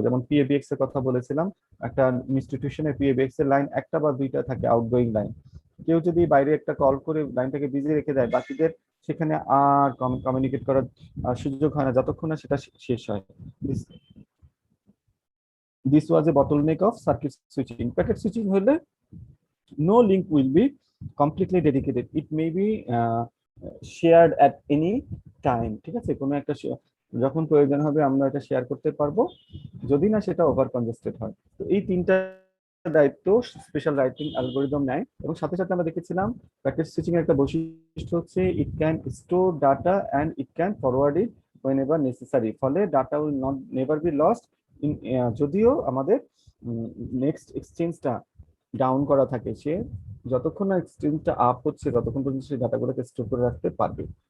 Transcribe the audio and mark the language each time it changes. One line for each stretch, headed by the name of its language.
Bangla: যেমন পিএবিএক্স এর কথা বলেছিলাম, একটা ইনস্টিটিউশনে পিএবিএক্স এর লাইন একটা বা দুইটা থাকে, আউটগোয়িং লাইন। কেউ যদি বাইরে একটা কল করে লাইনটাকে বিজি রেখে দেয়, বাকিদের সেখানে আর কমিউনিকেট করার সুযোগ হয় না যতক্ষণ না সেটা শেষ হয়।
English: This was a bottleneck of circuit switching.
Bangla: Packet switching হলে
English: no link will be completely dedicated, it may be shared at any time,
Bangla: ঠিক আছে। কোনো একটা যখন প্রয়োজন হবে আমরা এটা শেয়ার করতে পারবো, যদি না সেটা ওভার কনজেস্টেড হয়। তো এই তিনটা দায়িত্ব স্পেশাল রাইটিং অ্যালগোরিদম নেয়। এবং সাথে সাথে আমরা দেখেছিলাম প্যাকেট সুইচিং এর একটা বৈশিষ্ট্য হচ্ছে
English: it can store data and it can forward it whenever necessary,
Bangla: ফলে
English: data will not never be lost in,
Bangla: যদিও আমাদের নেক্সট এক্সচেঞ্জটা ডাউন করা থাকে, সে যতক্ষণ না এক্সচেঞ্জটা আপ হচ্ছে ততক্ষণ পর্যন্ত সেই ডাটাগুলোকে স্টোর করে রাখতে পারবে।